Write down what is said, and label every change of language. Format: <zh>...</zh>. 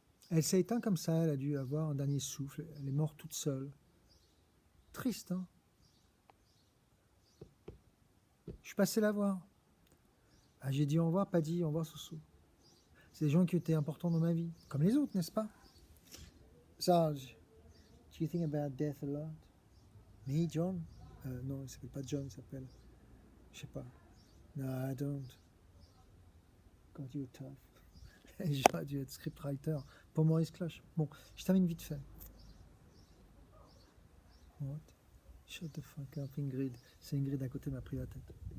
<fr>Elle s'est éteinte comme ça, elle a dû avoir un dernier souffle, elle est morte toute seule. Triste, hein? Je suis passé la voir. Ah, j'ai dit au revoir, pas dit au revoir, Soso. C'est des gens qui étaient importants dans ma vie, comme les autres, n'est-ce pas?</fr> <en>Sarge, do you think about death a lot? Me, John?</en> <fr>Non, il s'appelle pas John, il s'appelle... Je sais pas.</fr> <en>No, I don't. God, you're tough.</en> <fr>J'aurais dû être scriptwriter pour Maurice Cloche. Bon, je termine vite fait.</fr> <en>What? Shut the fuck up, Ingrid.</en> <fr>C'est Ingrid à côté m'a pris la tête.</fr>